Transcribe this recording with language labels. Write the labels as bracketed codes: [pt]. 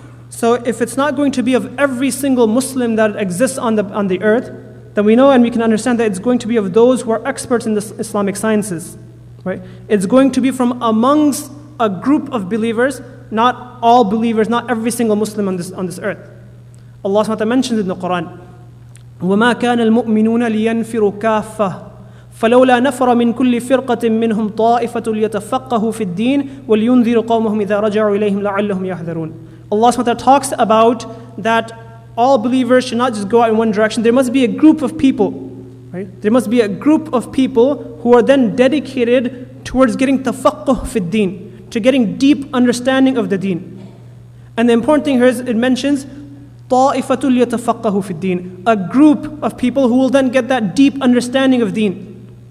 [en] So if it's not going to be of every single Muslim that exists on the earth, then we know and we can understand that it's going to be of those who are experts in the Islamic sciences. Right? It's going to be from amongst a group of believers, not all believers, not every single Muslim on this earth. Allah subhanahu wa ta'ala mentions in the Quran, [ar] وَمَا كَانَ الْمُؤْمِنُونَ لِيَنْفِرُوا كَافَّةً فَلَوْلَا نَفَرَ مِنْ كُلِّ فِرْقَةٍ مِّنْهُمْ طَائِفَةٌ لِيَتَفَقَّهُوا فِي الدِّينِ وَلْيُنذِرُوا قَوْمَهُمْ إِذَا رَجَعُوا إِلَيْهِمْ لَعَلَّهُمْ يَحْذَرُونَ. [en] Allah subhanahu wa ta'ala talks about that all believers should not just go out in one direction. There must be a group of people, right? There must be a group of people who are then dedicated towards getting tafaqquh fi din, to getting deep understanding of the deen. And the important thing here is it mentions [ar] طَائِفَةٌ لِيَتَفَقَّهُوا فِي الدِّينِ, [en] a group of people who will then get that deep understanding of deen.